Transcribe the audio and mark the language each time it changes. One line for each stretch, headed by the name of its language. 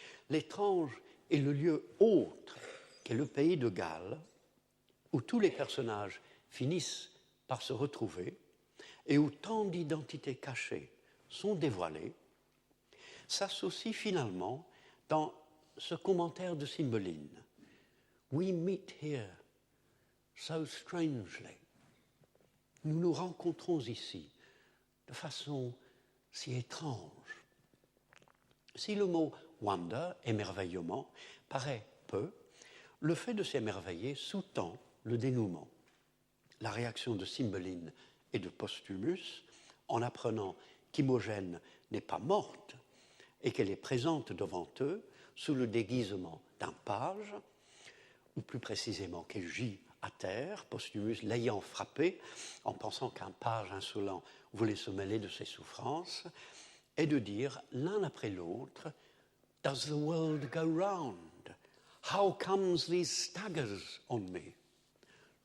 French: L'étrange est le lieu autre qu'est le pays de Galles, où tous les personnages finissent par se retrouver et où tant d'identités cachées sont dévoilées, s'associe finalement dans ce commentaire de Cymbeline.
English: We meet here so strangely.
French: Nous nous rencontrons ici de façon si étrange. Si le mot wonder, émerveillement, paraît peu, le fait de s'émerveiller sous-tend le dénouement. La réaction de Cymbeline et de Postumus, en apprenant qu'Imogène n'est pas morte et qu'elle est présente devant eux sous le déguisement d'un page, ou plus précisément qu'elle gît à terre, Postumus l'ayant frappée en pensant qu'un page insolent voulait se mêler de ses souffrances, est de dire l'un après l'autre «
English: Does the world go round? How comes these staggers on me ?»